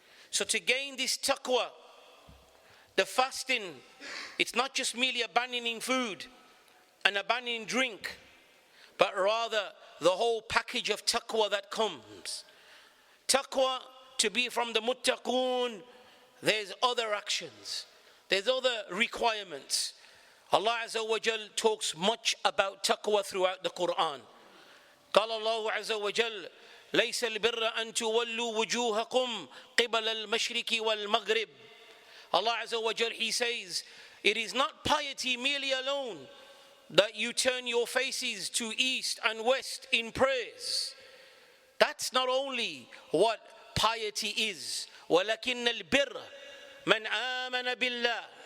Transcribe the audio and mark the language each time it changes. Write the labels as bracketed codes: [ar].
[en] So to gain this taqwa, the fasting, it's not just merely abandoning food and abandoning drink, but rather the whole package of taqwa that comes. Taqwa, to be from the muttaqoon, there's other actions, there's other requirements. Allah Azza wa Jal talks much about taqwa throughout the Quran. [ar] قال الله عز وجل ليس البر أن تولوا وجوهكم قبل المشرق والمغرب. [en] Allah Azza wa Jal, He says, it is not piety merely alone that you turn your faces to east and west in prayers. That's not only what piety is. [ar] ولكن البر من آمن بالله.